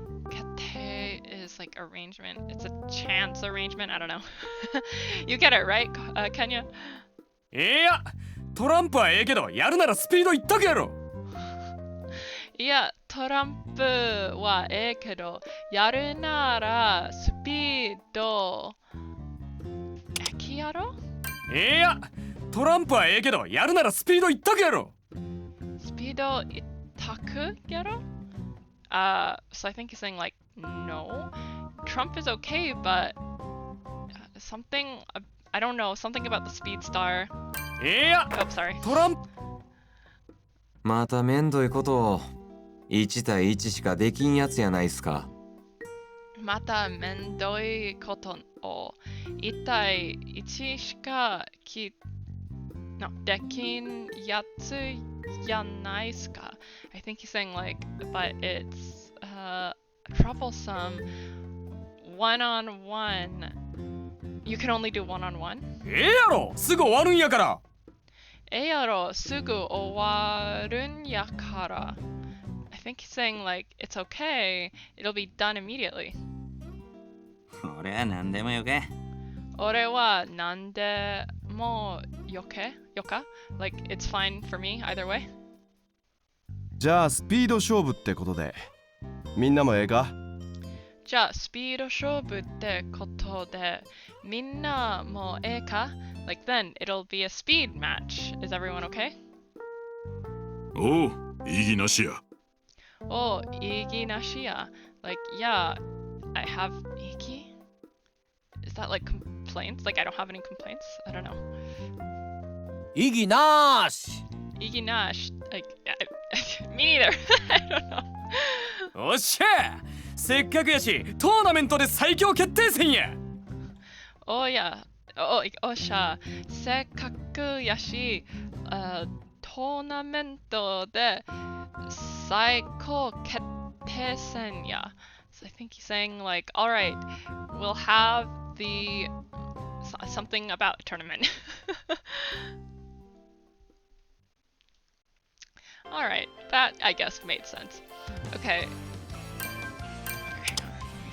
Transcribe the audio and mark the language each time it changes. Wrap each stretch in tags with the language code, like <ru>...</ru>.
<en>Kete is like arrangement. It's a chance arrangement. I don't know. You get it, right, Kenya?</en> <ja>いやトランプはええけどやるならスピードいっとけやろ。いやトランプはええけど、やるならスピード駅やろ？いやトランプはええけどやるならスピード一択やろ。スピード一択やろ?</ja> <en>So I think he's saying like no. Trump is okay, but something I don't know, something about the speed star.</en> <ja>いや</ja> <en>Oh, sorry.</en> <ja>トランプまためんどいことを。 1対1しかできんやつやないっすか。まためんどいことを1対1しかできんやつやないっすか?</ja> <en>I think he's saying like, but it's troublesome. One-on-one. You can only do one-on-one?</en> <ja>ええやろすぐ終わるんやから。ええやろすぐ終わるんやから。</ja> <en>I think he's saying like, it's okay. It'll be done immediately.</en> <ja>俺は何でもよけ。俺は何でもよか</ja> <en>Like, it's fine for me, either way.</en> <ja>じゃあスピード勝負ってことでみんなもええか？じゃあ、スピード勝負ってことで、みんなもええか?</ja> <en>Like then, it'll be a speed match. Is everyone okay?</en> <ja>おう、異議なしや。 Oh, 異議なしや.</ja> <en>Like, yeah, I have 異議? Is that like complaints? Like, I don't have any complaints? I don't know.</en> <ja>異議なーし。異議なし.</ja> <en>Like, me neither. I don't know.</en> <ja>おっしゃせっかくやしトーナメントで最強決定戦や。おや、おしゃ、せっかくやし、トーナメントで最高決定戦や。</ja> <en>So I think he's saying like, all right, we'll have the something about a tournament. All right, that I guess made sense. Okay. Hang on.</en>